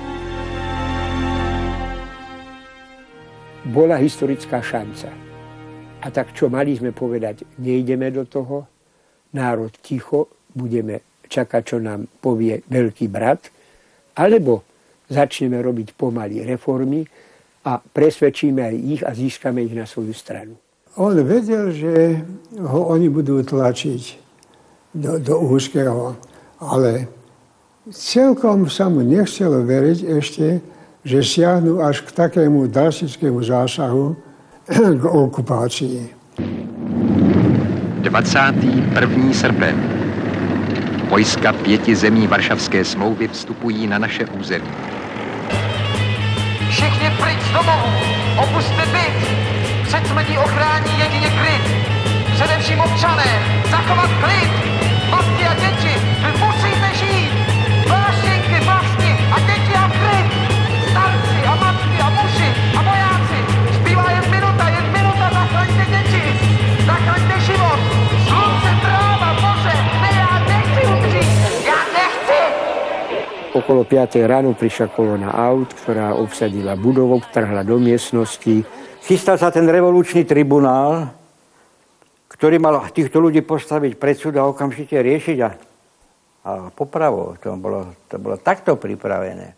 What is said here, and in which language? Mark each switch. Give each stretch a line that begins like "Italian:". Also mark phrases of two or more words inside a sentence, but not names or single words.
Slovak: Bola historická šanca A tak čo mali sme povedať, nejdeme do toho, národ ticho, budeme čakať, čo nám povie veľký brat, alebo začneme robiť pomaly reformy a presvedčíme aj ich a získame ich na svoju stranu. On vedel, že ho oni budú tlačiť do úzkeho, ale celkom sa mu nechcelo veriť ešte, že siahnu až k takému drastickému zásahu k okupácii.
Czech: 21. srpen. Vojska 5 zemí Varšavské smlouvy vstupují na naše území. Všichni pryč z domovů, opuste byt. Před smrtí ochrání jedině klid. Především občané, zachovat klid. Matky a děti, vy musíte žít. Vláštěnky, vlastně a děti a klid. Starci a matky a muži a vojáci. Zbývá jen minuta, zachraňte děti. Zachraňte život. Slunce, tráva, moře, ne, já nechci umřít. Já nechci.
Slovak: Okolo 5. ráno prišla kolóna aut, ktorá obsadila budovu, vtrhla do miestnosti. Chystal sa ten revolučný tribunál, ktorý mal týchto ľudí postaviť pred súd a okamžite riešiť a popravo. To bolo takto pripravené.